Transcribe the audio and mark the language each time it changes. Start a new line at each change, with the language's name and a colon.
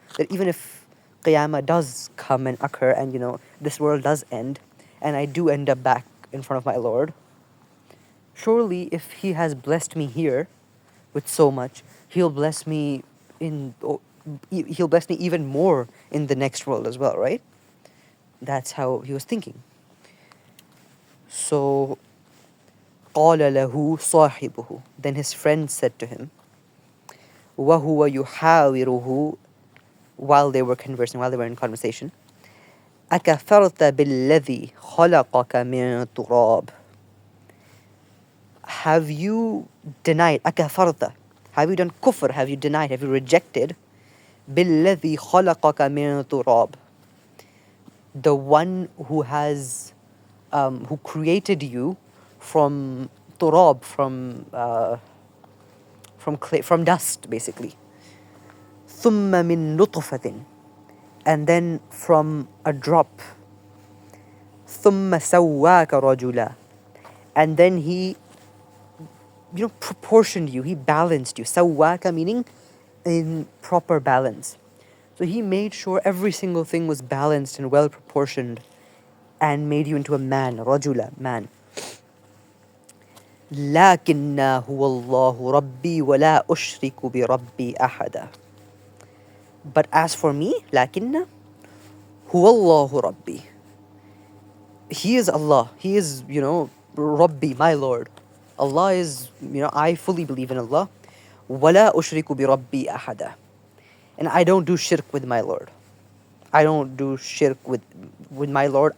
English: That even if Qiyamah does come and occur, and this world does end, and I do end up back in front of my Lord, surely if He has blessed me here with so much, He'll bless me He'll bless me even more in the next world as well, right? That's how he was thinking.
Arabic: So, قَالَ لَهُ صَاحِبُهُ.
English: Then his friend said to him,
Arabic: وَهُوَ يُحَاوِرُهُ,
English: while they were conversing, while they were in conversation,
Arabic: أَكَفَرْتَ بِالَّذِي خَلَقَكَ مِنْ تُرَابٍ.
English: Have you denied,
Arabic: أَكَفَرْتَ,
English: have you done kufr, have you denied, have you rejected,
Arabic: بِالَّذِي خَلَقَكَ مِنْ تُرَابٍ,
English: the one who has, who created you from turab, from clay, from dust, basically.
Arabic: ثُمَّ مِن نُطْفَةٍ,
English: and then from a drop.
Arabic: ثُمَّ سَوَّاكَ رَجُلًا,
English: and then He, proportioned you, He balanced you. سَوَّاكَ meaning in proper balance. So He made sure every single thing was balanced and well proportioned, and made you into a man, رَجُلًا, man.
Arabic: لكن هو الله ربي ولا أشرك بربي أحدا.
English: But as for me,
Arabic: لكن هو الله ربي.
English: He is Allah. He is, Rabbi, my Lord. Allah is, I fully believe in Allah.
Arabic: ولا أشرك بربي أحدا.
English: And I don't do shirk with my Lord. I don't do shirk with my Lord.